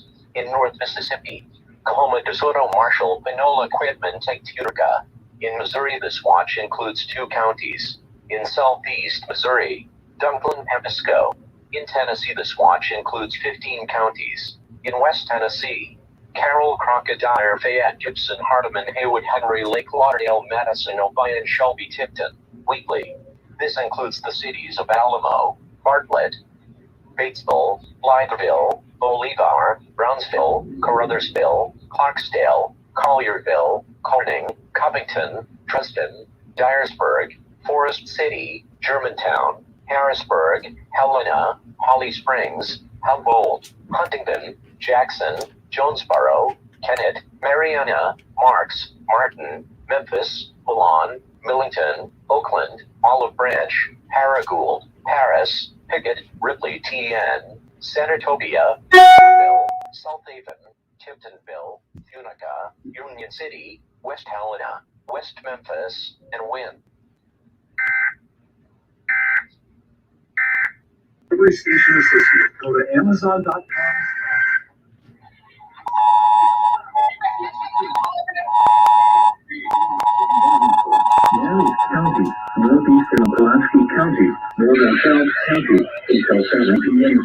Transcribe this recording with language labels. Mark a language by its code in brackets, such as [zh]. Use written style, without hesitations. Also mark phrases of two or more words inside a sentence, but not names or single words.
[en] In North Mississippi, Coahoma, DeSoto, Marshall, Panola, Quitman, Tutica. In Missouri, this watch includes 2 counties. In Southeast Missouri, Dunklin, Hampsco. In Tennessee, this watch includes 15 counties. In West Tennessee, Carroll, Crocodile, Fayette, Gibson, Hardeman, Haywood, Henry, Lake Lauderdale, Madison, Obion, Shelby, Tipton, Wheatley. This includes the cities of Alamo, Bartlett, Batesville, Blytheville, Bolivar, Brownsville, Caruthersville, Clarksdale, Collierville, Corning, Covington, Dresden, Dyersburg, Forest City, Germantown, Harrisburg, Helena, Holly Springs, Humboldt, Huntington, Jackson, Jonesboro, Kennett, Mariana, Marks, Martin, Memphis, Milan, Millington, Oakland, Olive Branch, Paragould, Paris, Pickett, Ripley, TN, Senatobia, South Haven, Tiptonville, Unica, Union City, West Helena, West Memphis, and Wynn. Every station associate, go to Amazon.com. Marion County, northeastern Pulaski County, northern South County, until 7 p.m.